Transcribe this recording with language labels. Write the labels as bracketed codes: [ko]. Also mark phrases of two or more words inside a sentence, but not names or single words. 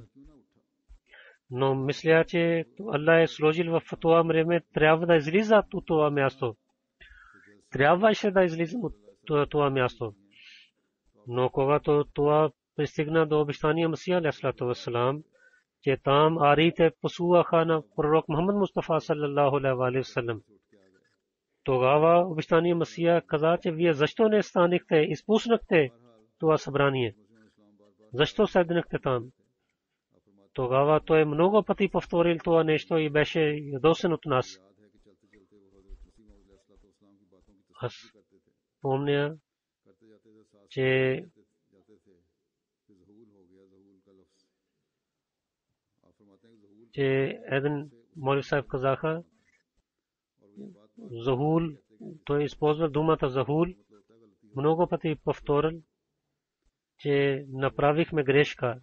[bg] Но мисля, че Аллах е сложил в това време, трябва да излизат от това място. Трябваше да излизам от това място. Но когато това пристигна до обещания Месия [ar] عليه الصلاة والسلام, [bg] че там ариите посуваха на пророк Мухаммад Мустафа [ar] صلى الله عليه وسلم, [bg] тогава обещания Месия каза, че вие защо не станахте, изпуснахте това събрание? Защо седнахте там? Тогава той много пъти повторил това нещо и беше ядосен от нас. Аз помня, че един молви Сахиб казаха, захул, той използва думата захул, много пъти повторил, че направихме грешка.